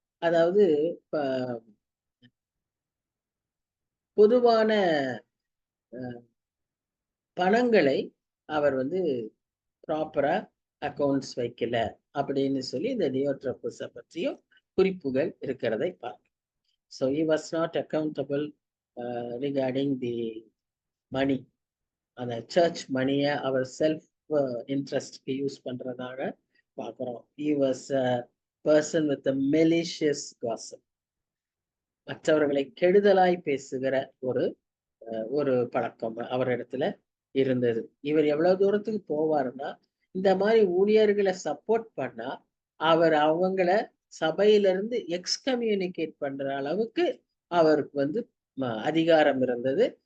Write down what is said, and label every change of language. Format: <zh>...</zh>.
<ta>அதாவது பொதுவான பணங்களை அவர் வந்து ப்ராப்பரா அக்கவுண்ட்ஸ் வைக்கல அப்படின்னு சொல்லி இந்த டியோட்ரோபஸ பற்றியும் குறிப்புகள் இருக்கிறதை பார்க்கிறோம்.</ta> <en>So he was not accountable regarding the money.</en> <ta>அந்த சர்ச் மணியை அவர் செல்ஃப் இன்ட்ரெஸ்ட்க்கு யூஸ் பண்றதாக பார்க்கிறோம்.</ta> <en>He was a person with a malicious gossip.</en> <ta>மற்றவர்களை கெடுதலாய் பேசுகிற ஒரு பழக்கம் அவரிடத்துல இருந்தது. இவர் எவ்வளவு தூரத்துக்கு போவாருன்னா, இந்த மாதிரி ஊழியர்களை சப்போர்ட் பண்ணா அவர் அவங்கள சபையிலிருந்து எக்ஸ்கம்யூனிகேட் பண்ற அளவுக்கு அவருக்கு வந்து அதிகாரம் இருந்தது.</ta>